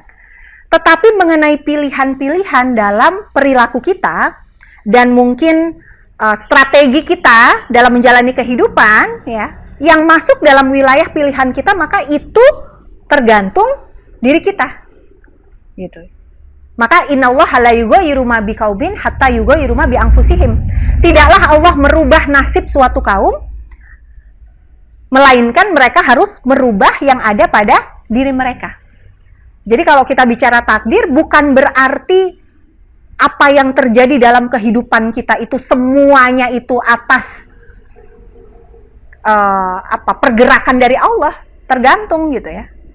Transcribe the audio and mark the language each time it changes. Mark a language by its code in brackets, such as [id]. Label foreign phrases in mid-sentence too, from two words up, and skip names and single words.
[id] Tetapi mengenai pilihan-pilihan dalam perilaku kita dan mungkin strategi kita dalam menjalani kehidupan, ya, yang masuk dalam wilayah pilihan kita, maka itu tergantung diri kita. Gitu. [ar] Maka إن الله لا يغير ما بقوم حتى يغيروا ما بأنفسهم. [id] Tidaklah Allah merubah nasib suatu kaum, melainkan mereka harus merubah yang ada pada diri mereka. Jadi kalau kita bicara takdir, bukan berarti apa yang terjadi dalam kehidupan kita itu semuanya itu atas pergerakan dari Allah, tergantung gitu ya.